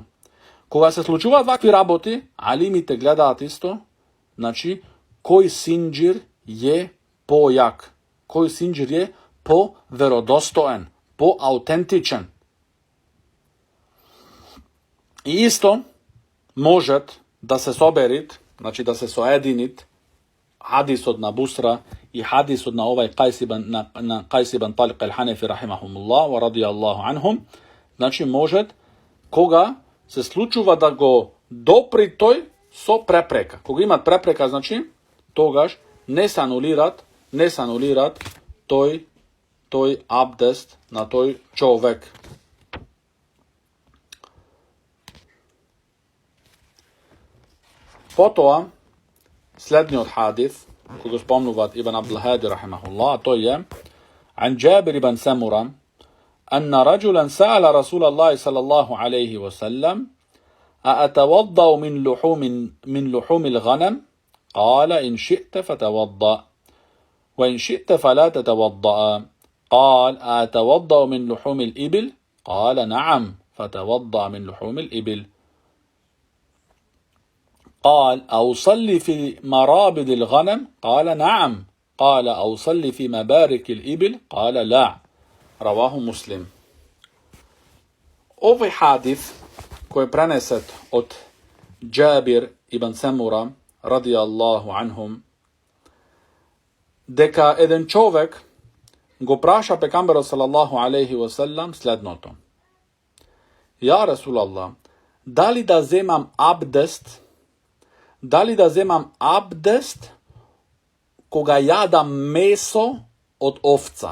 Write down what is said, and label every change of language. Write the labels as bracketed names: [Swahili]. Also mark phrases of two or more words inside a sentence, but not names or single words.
[Macedonian] Кога се случуваат вакви работи, алимите гледаат исто, значи, кој синџир е појак, кој синџир е по-веродостоен, по-аутентичен. И исто можат да се соберит, значи да се соединит хадисот на Бусра и хадисот на овај Кајс ибн Талқ ал-Ханефи [Arabic] رحمهم الله و رضي الله عنهم, [Macedonian] значи можат кога се случува да го допри тој со препрека. Кога имат препрека, значи тогаш не се анулират тој абдест на тој човек. Потоа, следниот хадис, кој го спомнуваат Ибн Абдул Хади рахимахуллах, тој е [Arabic] عن جابر بن سمرة أن رجلا سأل رسول الله صلى الله عليه وسلم أأتوضأ من لحوم الغنم؟ قال إن شئت فتوضأ وإن شئت فلا تتوضأ. قال أتوضأ من لحوم الإبل؟ قال نعم فتوضأ من لحوم الإبل. قال أصلي في مرابض الغنم؟ قال نعم. قال أصلي في مبارك الإبل؟ قال لا. رواه مسلم. [Bosnian] Ovaj hadis koji je preneset od Džabir ibn Samura [Arabic] رضي الله عنهم, [Macedonian] дека еден човек го праша пекамберот [Arabic] صلى الله عليه وسلم [Macedonian] следното: [Arabic] يا رسول الله, [Macedonian] дали да земам абдест кога јадам месо од овца?